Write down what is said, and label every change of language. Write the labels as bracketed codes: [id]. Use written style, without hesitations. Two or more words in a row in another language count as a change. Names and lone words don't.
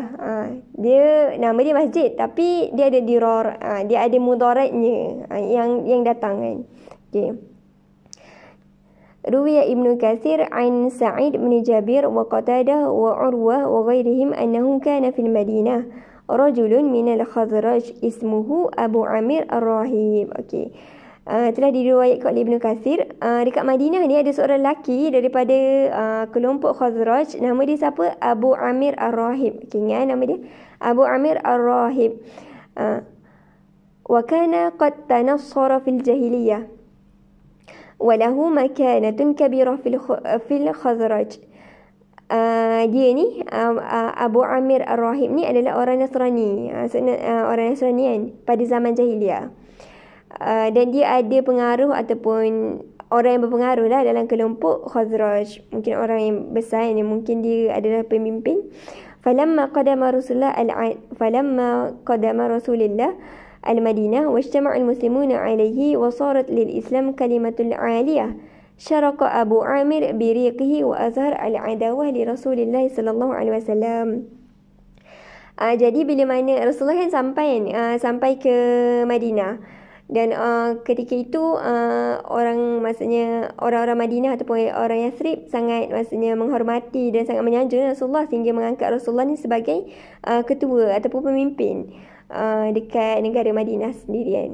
[ms] Dia nama dia masjid tapi dia ada dirar, dia ada mudaratnya yang datang kan. Okey. [ar] روي ابن كثير عن سعيد بن جبير وقتادة وعروة وغيرهم أنه كان في المدينة رجل من الخزرج اسمه أبو عامر الراهب. [ms] Okey. Telah diriwayatkan oleh Ibnu Katsir, dekat Madinah ni ada seorang lelaki daripada kelompok Khazraj, nama dia siapa? Abu Amir Ar-Rahib. Okey, ingat nama dia Abu Amir Ar-Rahib. [ar] وكان قد تنصر في الجاهلية وله مكانة كبيرة في الخزرج. [ms] Dia ni Abu Amir Ar-Rahib ni adalah orang Nasrani, orang Nasrani kan pada zaman jahiliah. Dan dia ada pengaruh ataupun orang yang berpengaruh lah dalam kelompok Khazraj, mungkin orang yang besar ni, mungkin dia adalah pemimpin. [ar] فلما قدم رسول الله المدينة واجتمع المسلمون عليه وصارت للإسلام كلمة عالية شرق أبو عامر بريقه وأظهر العداوة لرسول الله صلى الله عليه وسلم. [ms] Jadi bila mana Rasulullah kan sampai ke Madinah, dan ketika itu maksudnya orang-orang Madinah ataupun orang Yathrib sangat maksudnya menghormati dan sangat menyanjung Rasulullah sehingga mengangkat Rasulullah ni sebagai ketua ataupun pemimpin dekat negara Madinah sendiri kan.